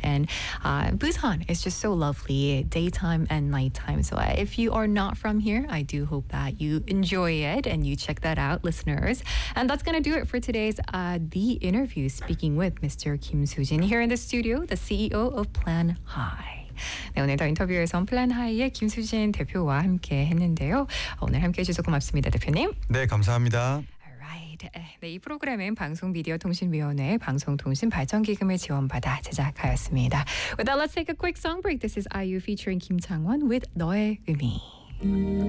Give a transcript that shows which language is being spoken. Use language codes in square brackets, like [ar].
[en] And Busan is just so lovely daytime and nighttime, so if you are not from here, I do hope that you enjoy it and you check that out, listeners. And that's gonna do it for today's The Interview, speaking with Mr. Kim Soo-jin here in the studio, the CEO of Plan High. [ko] 네, 오늘 더 인터뷰에서 플랜하이의 김수진 대표와 함께 했는데요. 오늘 함께 해주셔서 고맙습니다, 대표님. 네, 감사합니다. 네, 이 프로그램은 방송미디어통신위원회의 방송통신발전기금의 지원받아 제작하였습니다. [en] With that, let's take a quick song break. This is IU featuring Kim Chang-won with 너의 의미.